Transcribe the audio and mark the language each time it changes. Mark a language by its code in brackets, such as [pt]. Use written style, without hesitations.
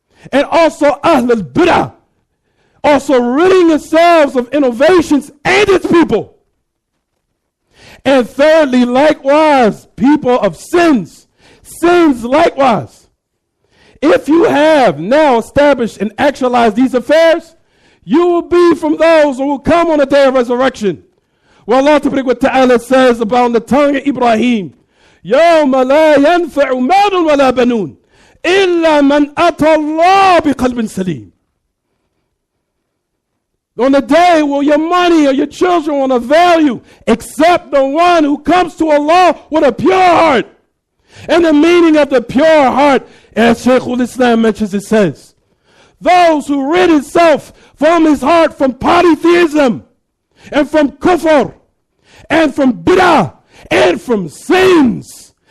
[en] And also Ahlul Bid'ah, also ridding yourselves of innovations and its people. And thirdly, likewise, people of sins. Sins likewise. If you have now established and actualized these affairs, you will be from those who will come on the day of resurrection. Well, Allah Ta'ala says about the tongue of Ibrahim, [ar] يَوْمَ لَا يَنْفَعُ مَالٌ وَلَا بَنُونَ إِلَّا مَنْ أَتَى اللَّهَ بِقَلْبٍ سَلِيمٍ. [en] On the day will your money or your children won't avail you except the one who comes to Allah with a pure heart. And the meaning of the pure heart, as Shaykh al-Islam mentions, it says, those who rid himself from his heart from polytheism and from kufr and from bid'ah and from sins.